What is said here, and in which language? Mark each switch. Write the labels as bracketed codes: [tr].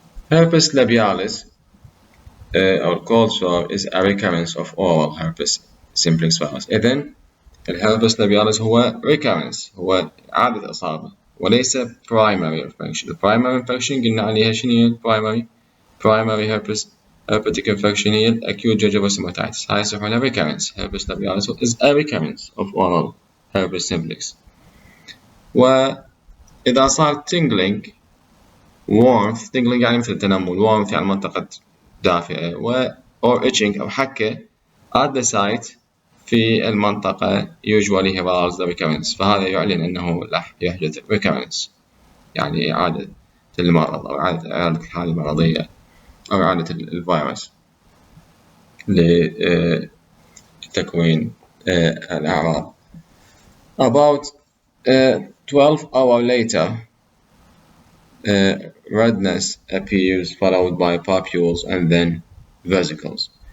[en] Herpes labialis or cold sore is a recurrence of oral herpes simplex virus. [ar] إذن الherpes labialis هو recurrence هو إعادة إصابة وليس primary infection. [en] primary infection [ar] قلنا عليها شنو هي [en] primary herpetic infection هي acute gingival stomatitis. [ar] هاي يصير لها recurrence. [en] herpes labialis is a recurrence of oral herpes simplex. [ar] وإذا صار [en] tingling warmth tingling [ar] يعني مثل التنمل [en] warmth [ar] يعني منطقة دافئة [en] or itching [ar] أو حكة [en] at the site [ar] في المنطقة [en] usually heralds the recurrence. [ar] فهذا يعلن أنه راح يحدث recurrence يعني إعادة المرض أو إعادة الحالة المرضية أو إعادة الفيروس لتكوين الأعراض. [en] About 12 hours later redness appears followed by papules and then vesicles.